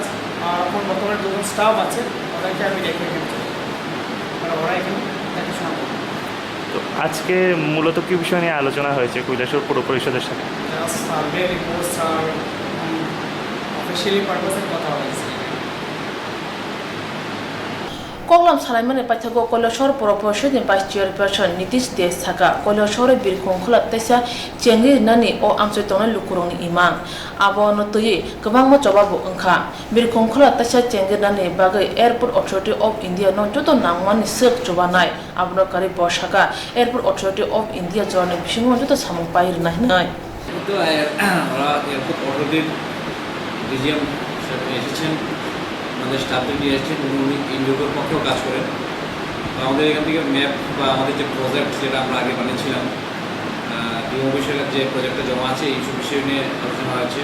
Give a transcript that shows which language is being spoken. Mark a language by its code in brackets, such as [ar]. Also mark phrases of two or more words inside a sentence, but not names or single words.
[bn] আর এখন বর্তমানে দুজন স্টাফ আছে, ওদেরকে আমি দেখে মানে ওরা এখানে দেখাশোনা করবে। তো আজকে মূলত কি বিষয় নিয়ে আলোচনা হয়েছে কৈলাসহর পৌর পরিষদের সাথে? [en] survey reports [bn] আর [en] officially purpose [bn] কথা হয়েছে। [trp] Koglam Salaman Paithago Koilashor pura porishod ni [en] vice chairperson [trp] Nitish Des thaka Koilashor birkhung khola taisa chengri nani o amsoi tongnai lukurongni imang abo no tui kwbangma jobabo wngkha birkhung khola taisa chengri nani bagai Airport Authority of India no joto nangmani sek jobanai abno kari boshaka Airport Authority of India jorni bisingo joto samung pair nahinai [bn] তো ওরা [en] airport authority DGM [bn] এসেছেন, আমাদের স্টাফদের দিয়ে এসেছেন, উনি ইন্ডিওর পক্ষেও কাজ করেন। তো আমাদের এখান থেকে ম্যাপ বা আমাদের যে প্রজেক্ট যেটা আমরা আগে বানিয়েছিলাম ডিএম বিষয়ের যে প্রজেক্টটা জমা আছে এইসব বিষয় নিয়ে আলোচনা হয়েছে।